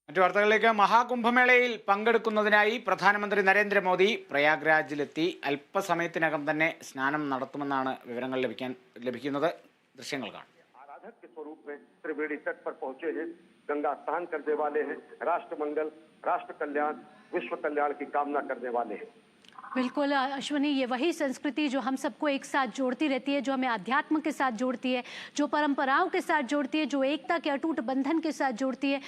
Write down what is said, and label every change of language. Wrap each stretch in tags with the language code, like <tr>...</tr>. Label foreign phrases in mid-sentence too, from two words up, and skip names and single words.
<ml>മറ്റു വാർത്തകളിലേക്ക്. മഹാകുംഭമേളയിൽ പങ്കെടുക്കുന്നതിനായി പ്രധാനമന്ത്രി നരേന്ദ്രമോദി പ്രയാഗ്രാജിലെത്തി. അല്പസമയത്തിനകം തന്നെ സ്നാനം നടത്തുമെന്നാണ് വിവരങ്ങൾ ലഭിക്കുന്നത്. ദൃശ്യങ്ങൾ കാണാം.</ml> <hi>आराधक के स्वरूप में त्रिवेणी तट पर पहुंचे हैं, गंगा स्नान करने वाले हैं, राष्ट्र मंगल, राष्ट्र कल्याण, विश्व कल्याण की कामना करने वाले हैं। बिल्कुल अश्विनी, ये वही संस्कृति जो हम सबको एक साथ जोड़ती रहती है, जो हमें अध्यात्म के साथ जोड़ती है, जो परंपराओं के साथ जोड़ती है, जो एकता के अटूट बंधन के साथ जोड़ती है।</hi>